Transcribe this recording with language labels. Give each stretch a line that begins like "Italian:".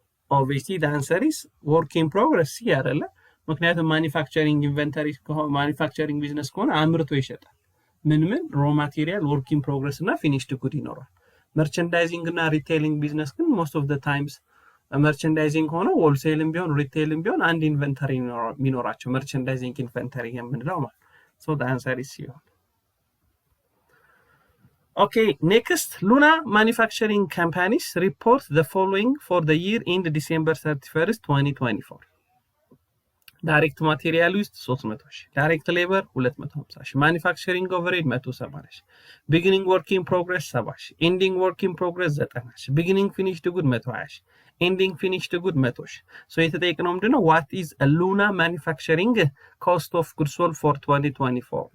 English: obviously the answer is work in progress
Amharic: ያረለ። ምክንያቱም ማኒፋክቸሪንግ ኢንቨንተሪ ማኒፋክቸሪንግ ቢዝነስ ከሆነ አምርቶ ይሸጣል። ምን ሮ ማቴሪያል፣ ወርክ ኢን ፕሮግረስ እና ፊኒሽድ ጉድ ይኖራል። መርቸንዳይዚንግ እና ሪቴይሊንግ ቢዝነስ ግን ሞስት ኦፍ ዘ ታይምስ መርቸንዳይዚንግ ሆነ ሆልሴልም ቢሆን ሪቴይልም ቢሆን አንድ ኢንቨንተሪ የሚኖራቸው መርቸንዳይዚንግ ኢንቨንተሪ የምንለው ማለት። ሶ
English: the answer is here. Okay, next, Luna Manufacturing Companies report the following for the year end December 31st, 2024.
Amharic: ዳይሬክት ማቴሪያል ውስጥ 300 ሺህ፣ ዳይሬክት ሌበር 250 ሺህ፣ ማኒፋክቸሪንግ ኦቨርሄድ 170 ሺህ፣ ቢጊኒንግ ወርክ ኢን ፕሮግረስ 70 ሺህ፣ ኤንዲንግ ወርክ ኢን ፕሮግረስ 90 ሺህ፣ ቢጊኒንግ ፊኒሽድ ጉድ 120 ሺህ፣ ኤንዲንግ ፊኒሽድ ጉድ 100 ሺህ። ሶ የተጠየቅነው ምንድነው
English: what is a Luna manufacturing cost of goods sold for 2024?